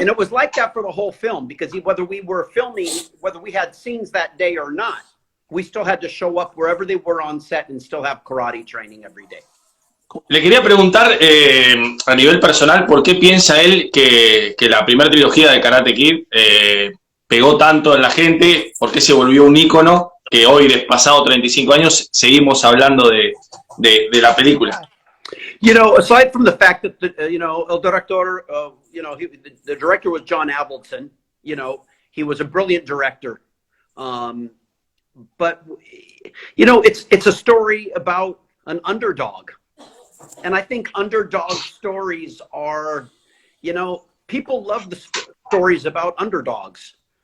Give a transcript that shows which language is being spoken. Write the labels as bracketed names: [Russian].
[English] And it was like that for the whole film, because whether we were filming, whether we had scenes that day or not, we still had to show up wherever they were on set and still have karate training every day. [Spanish] Le quería preguntar a nivel personal, ¿por qué piensa él que la primera trilogía de Karate Kid pegó tanto en la gente? ¿Por qué se volvió un ícono que hoy, pasado 35 años, seguimos hablando de la película? [English] You know, aside from the fact that el director, the director was John Avildsen. You know, he was a brilliant director. But you know, it's a story about an underdog, and I think underdog stories are, you know, people love the stories about underdogs.